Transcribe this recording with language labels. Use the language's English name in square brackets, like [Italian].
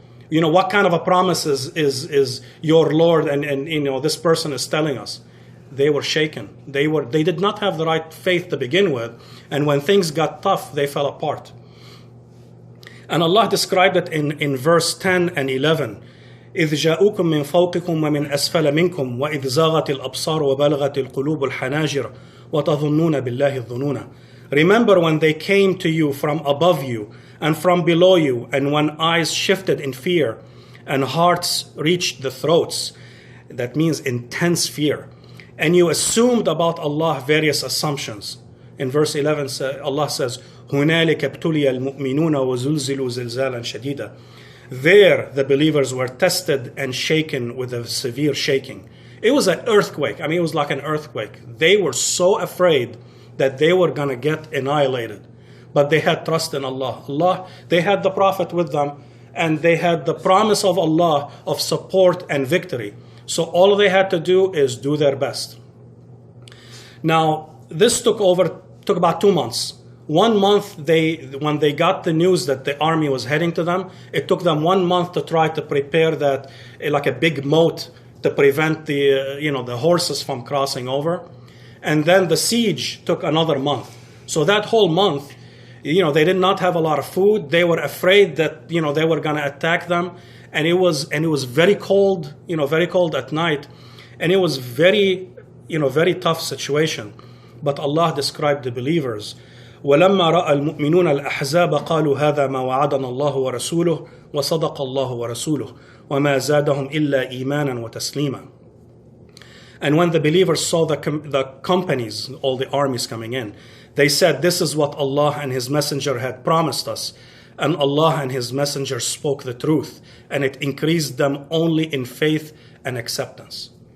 [English] What kind of a promise is your Lord and this person is telling us? They were shaken. They did not have the right faith to begin with, and when things got tough, they fell apart. And Allah described it in verse 10 and 11. [Arabic] إذ جاءوكم من فوقكم ومن أسفل منكم وإذ زاغت الأبصار وبلغت القلوب الحناجر وتظنون بالله الظنون. [English] Remember when they came to you from above you and from below you, and when eyes shifted in fear and hearts reached the throats. That means intense fear. And you assumed about Allah various assumptions. In verse 11, Allah says, [Arabic] هُنَالِكَ ابْتُلِيَ الْمُؤْمِنُونَ وَزُلْزِلُوا زِلْزَالًا شَدِيدًا. [English] There, the believers were tested and shaken with a severe shaking. It was an earthquake. It was like an earthquake. They were so afraid that they were going to get annihilated. But they had trust in Allah. They had the Prophet with them, and they had the promise of Allah of support and victory. So all they had to do is do their best. Now, this took about 2 months. 1 month, when they got the news that the army was heading to them, it took them 1 month to try to prepare that, like a big moat, to prevent the horses from crossing over. And then the siege took another month. So that whole month, they did not have a lot of food. They were afraid that they were going to attack them, and it was very cold, very cold at night, and it was very tough situation. But Allah described the believers. [Arabic] ولما رأى المؤمنون الأحزاب قالوا هذا ما وعدنا الله ورسوله وصدق الله ورسوله وما زادهم إلا إيمانا وتسليما. [English] And when the believers saw the companies, all the armies coming in, they said, this is what Allah and His Messenger had promised us. And Allah and His Messenger spoke the truth, and it increased them only in faith and acceptance.